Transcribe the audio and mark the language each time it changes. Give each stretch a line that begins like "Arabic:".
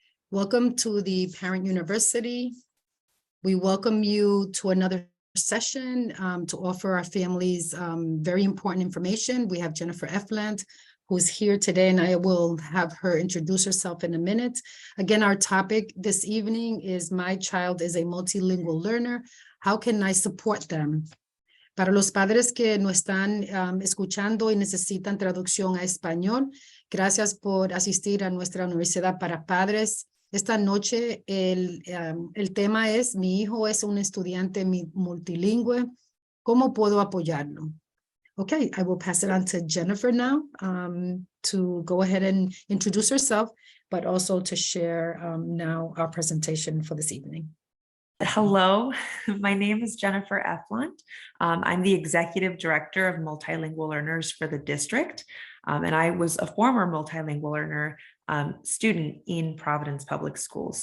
English: Welcome to the Parent University. We welcome you to another session to offer our families very important information. We have Jennifer Efland, who's here today, and I will have her introduce herself in a minute. Again, our topic this evening is My Child is a Multilingual Learner. How can I support them?
Spanish: Para los padres que no están escuchando y necesitan traducción a español, gracias por asistir a nuestra Universidad para Padres. Esta noche el tema es, mi hijo es un estudiante multilingüe, ¿cómo puedo apoyarlo?
English: Okay, I will pass it on to Jennifer now to go ahead and introduce herself, but also to share now our presentation for this evening. Hello, my name is Jennifer Efland. I'm the Executive Director of Multilingual Learners for the district, and I was a former Multilingual Learner student in Providence Public Schools.